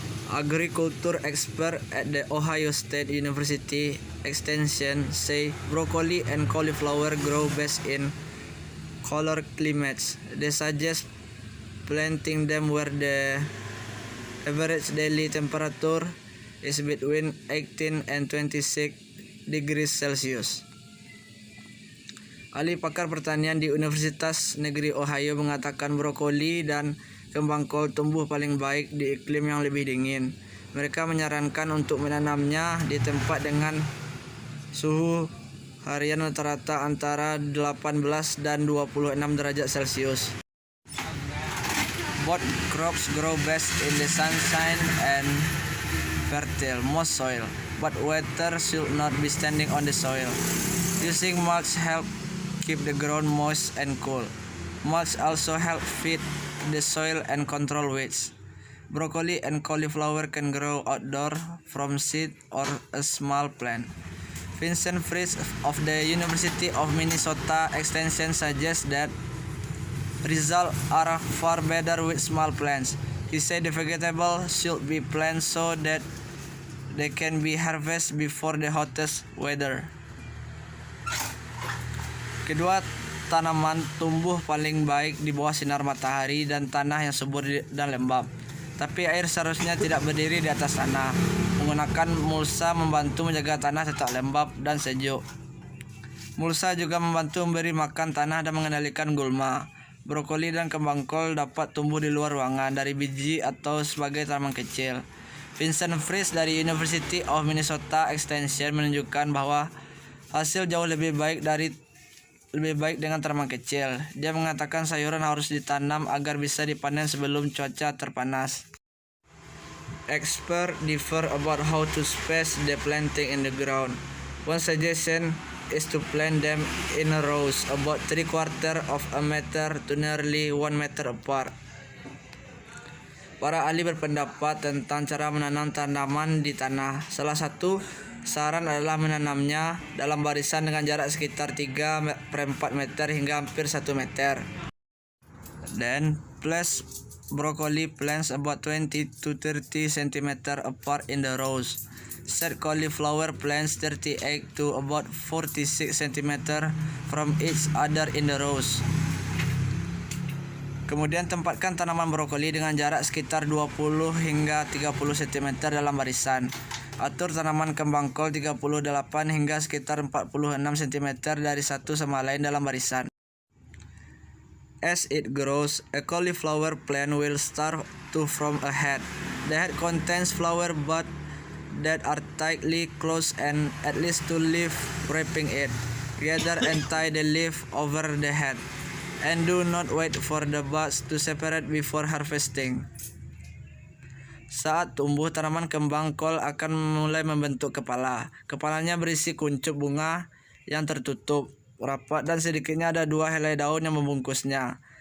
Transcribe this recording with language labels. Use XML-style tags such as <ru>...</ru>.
<en>Agriculture expert at the Ohio State University Extension say broccoli and cauliflower grow best in colder climates. They suggest planting them where the average daily temperature is between 18 and 26 degrees Celsius.</en> <id>Ahli pakar pertanian di Universitas Negeri Ohio mengatakan brokoli dan kembang kol tumbuh paling baik di iklim yang lebih dingin. Mereka menyarankan untuk menanamnya di tempat dengan suhu harian rata-rata antara 18 dan 26 derajat Celcius.</id> <en>Both crops grow best in the sunshine and fertile, moist soil, but water should not be standing on the soil. Using mulch help keep the ground moist and cool. Mulch also help feed the soil and control weeds. Broccoli and cauliflower can grow outdoor from seed or a small plant. Vincent Fritz of the University of Minnesota Extension suggests that results are far better with small plants. He said the vegetable should be planted so that they can be harvested before the hottest weather.</en> <id>Kedua tanaman tumbuh paling baik di bawah sinar matahari dan tanah yang subur dan lembab. Tapi air seharusnya tidak berdiri di atas tanah. Menggunakan mulsa membantu menjaga tanah tetap lembab dan sejuk. Mulsa juga membantu memberi makan tanah dan mengendalikan gulma. Brokoli dan kembang kol dapat tumbuh di luar ruangan dari biji atau sebagai tanaman kecil. Vincent Fritz dari University of Minnesota Extension menunjukkan bahwa hasil jauh lebih baik dengan tanaman kecil. Dia mengatakan sayuran harus ditanam agar bisa dipanen sebelum cuaca terpanas.</id> <en>Experts differ about how to space the planting in the ground. One suggestion is to plant them in rows about 3/4 of a meter to nearly 1 meter apart.</en> <id>Para ahli berpendapat tentang cara menanam tanaman di tanah. Salah satu saran adalah menanamnya dalam barisan dengan jarak sekitar 3/4 meter hingga hampir 1 meter.</id> <en>Then place broccoli plants about 20 to 30 cm apart in the rows. Set cauliflower plants 38 to about 46 cm from each other in the rows.</en> <id>Kemudian tempatkan tanaman brokoli dengan jarak sekitar 20 hingga 30 cm dalam barisan. Atur tanaman kembang kol 38 hingga sekitar 46 cm dari satu sama lain dalam barisan.</id> <en>As it grows, a cauliflower plant will start to form a head. The head contains flower buds that are tightly closed and at least two leaves wrapping it. Gather and tie the leaf over the head, and do not wait for the buds to separate before harvesting.</en> <id>Saat tumbuh, tanaman kembang kol akan mulai membentuk kepala. Kepalanya berisi kuncup bunga yang tertutup rapat dan sedikitnya ada 2 helai daun yang membungkusnya.</id>